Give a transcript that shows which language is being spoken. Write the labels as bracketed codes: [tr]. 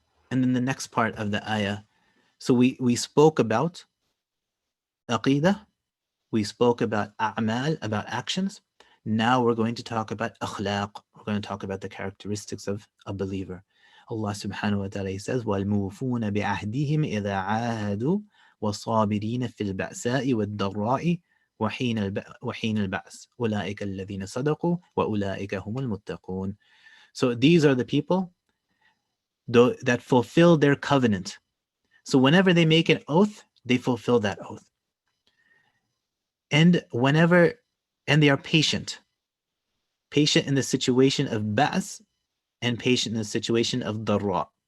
[en] And then the next part of the ayah. So we spoke about aqidah, we spoke about a'mal, about actions. Now we're going to talk about akhlaq. We're going to talk about the characteristics of a believer. Allah subhanahu wa ta'ala says, [ar] وَالْمُوفُونَ بِعَهْدِهِمْ إِذَا عَاهَدُوا وَالصَّابِرِينَ فِي الْبَأْسَاءِ وَالضَّرَّاءِ وَحِينَ الْبَأْسِ أُولَٰئِكَ الَّذِينَ صَدَقُوا وَأُولَٰئِكَ هُمُ الْمُتَّقُونَ. [en] So these are the people that fulfill their covenant. So whenever they make an oath, they fulfill that oath. And they are patient in the situation of ba's and patient in the situation of darra.